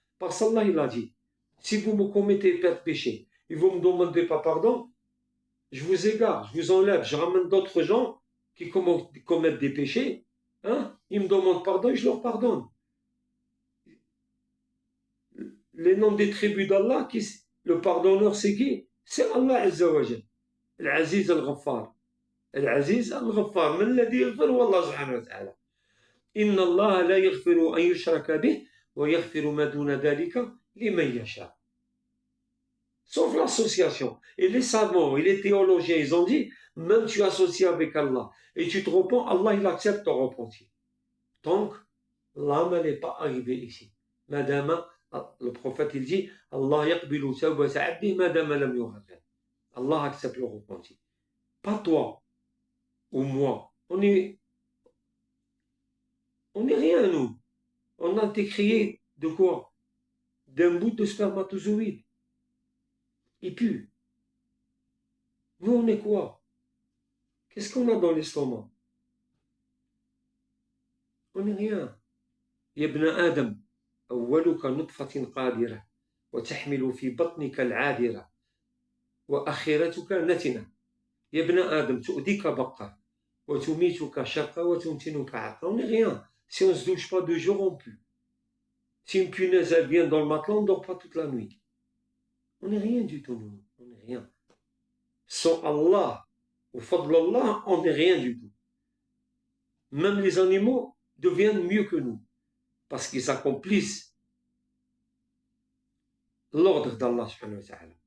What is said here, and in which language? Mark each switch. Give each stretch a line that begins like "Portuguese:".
French: Parce qu'Allah il a dit, si vous me commettez de péché et vous ne me demandez pas pardon, je vous égare, je vous enlève, je ramène d'autres gens qui commettent des péchés, hein, ils me demandent pardon et je leur pardonne. Les noms des tribus d'Allah, le pardonneur c'est qui? C'est Allah Azza wa Jal. Al-Aziz al-Ghaffar. Al-Aziz al-Ghaffar.
Arabic: من الذي يغفر والله سبحانه وتعالى. إن الله لا يغفر أن يشرك به ويغفر ما دون ذلك لمن يشاء.
French: Sauf l'association. Et les savants et les théologiens, ils ont dit, même tu associes avec Allah et tu te repens, Allah il accepte ton repentir. Donc, l'âme n'est pas arrivée ici. Madame, le prophète il dit,
Arabic: Allah yaqbilu tawbata abdi madama lam yughfir.
French: Allah accepte le repentir. Pas toi ou moi. On est rien, nous. On a été créé de quoi? D'un bout de spermatozoïde. Il pue. Nous, on est quoi? Qu'est-ce qu'on a dans l'estomac? On n'est rien.
Arabic: يا ابن آدم أولك نطفة قادرة وتحمل في بطنك العاذرة وأخرتك نتنة. يا ابن آدم تؤذيك بقة وتميتك شقة وتمتنك عقة.
French: On n'est rien. Si on ne se douche pas 2 jours, on pue. Si une punaise elle vient dans le matelas, on ne dort pas toute la nuit. On n'est rien du tout, nous. On n'est rien. Sans Allah, au fadl Allah, on n'est rien du tout. Même les animaux deviennent mieux que nous parce qu'ils accomplissent l'ordre d'Allah subhanahu wa ta'ala.